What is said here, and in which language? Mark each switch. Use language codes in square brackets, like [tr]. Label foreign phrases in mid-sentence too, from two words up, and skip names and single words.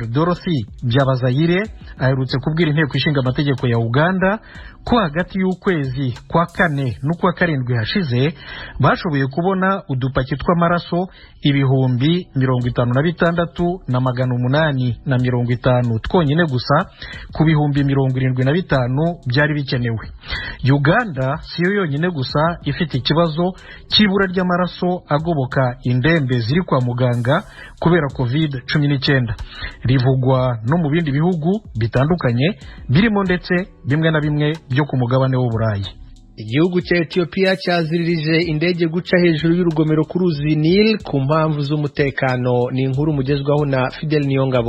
[rn] Dorothy Byabazayire aherutse kubwira inteko ishinga amategeko ya Uganda ko hagati y'ukwezi kwa 4 n'ukwa 7 hashize bashoboye kubona udupaki tw'amaraso 56,850 twonyine gusa ku 75,075 byari bikenewe. Uganda siyo yonyine gusa ifite ikibazo cy'ibura ry'amaraso agoboka indembe ziri kwa muganga kubera COVID-19. Rivugwa no mu bindi bihugu bitandukanye birimo ndetse bimwe na bimwe byo ku mugabane w'Uburayi. Igihugu cya Ethiopia cyaziririje indege guca hejuru y'urugomero ku ruzi Nile ku mpamvu z'umutekano. Ni inkuru mugezwaho na Fidel Niyongabo.